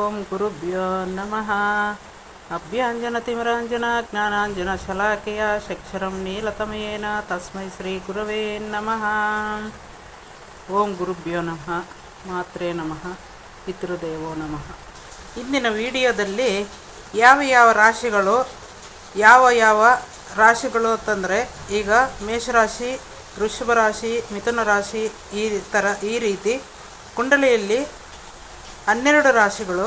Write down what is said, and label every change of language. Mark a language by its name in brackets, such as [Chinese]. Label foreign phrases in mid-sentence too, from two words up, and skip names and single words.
[Sanskrit] ಗುರುಭ್ಯೋ ನಮಃ. ಅಭ್ಯಾಂಜನತಿಮಿರಾಂಜನ ಜ್ಞಾನಾಂಜನಶಲಾಕೆಯ ಚಕ್ಷುರಂ ನೀಲತಮಯೇನ ತಸ್ಮೈ ಶ್ರೀ ಗುರವೇ ನಮಃ. ಓಂ ಗುರುಭ್ಯೋ ನಮಃ. ಮಾತ್ರೇ ನಮಃ. ಪಿತೃದೇವೋ ನಮಃ. [Kannada] ಇಂದಿನ ವಿಡಿಯೋದಲ್ಲಿ ಯಾವ ರಾಶಿಗಳು ಯಾವ ರಾಶಿಗಳು ಅಂತಂದರೆ, ಈಗ ಮೇಷರಾಶಿ, ವೃಷಭ ರಾಶಿ, ಮಿಥುನ ರಾಶಿ ಈ ರೀತಿ ಕುಂಡಲಿಯಲ್ಲಿ 12 ರಾಶಿಗಳು.